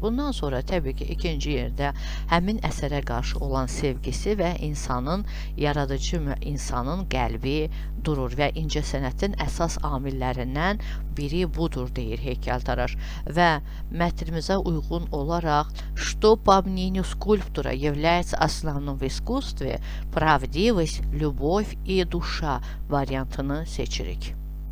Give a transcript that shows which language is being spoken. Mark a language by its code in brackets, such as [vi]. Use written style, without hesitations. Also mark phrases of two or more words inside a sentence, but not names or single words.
[az] Bundan sonra təbii ki, ikinci yerdə həmin əsərə qarşı olan sevgisi və insanın, yaradıcı insanın qəlbi durur və incəsənətin əsas amillərindən biri budur, deyir heykəltaraş. Və mətnimizə uyğun olaraq [ru] «Что, по мнению скульптора, является основным в искусстве? Правдивость, любовь и душа» [az] variantını seçirik.